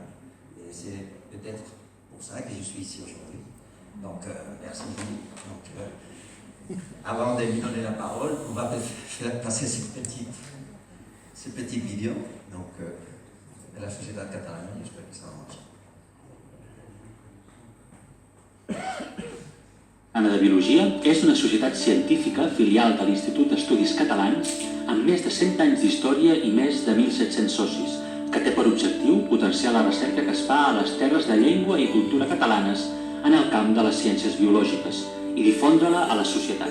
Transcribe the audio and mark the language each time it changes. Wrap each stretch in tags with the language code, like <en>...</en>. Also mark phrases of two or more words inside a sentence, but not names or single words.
<fr>Et c'est peut-être pour ça que je suis ici aujourd'hui. Donc, merci Julie. Donc, avant de lui donner la parole, on va faire passer cette petite vidéo. Donc, de la Societat Catalana, j'espère que ça marche.</fr> <ca>Catalana de Biologia és una societat científica filial de l'Institut d'Estudis Catalans amb més de 100 anys d'història i més de 1.700 socis, que té per objectiu potenciar la recerca que es fa a les terres de llengua i cultura catalanes en el camp de les ciències biològiques i difondre-la a la societat.</ca>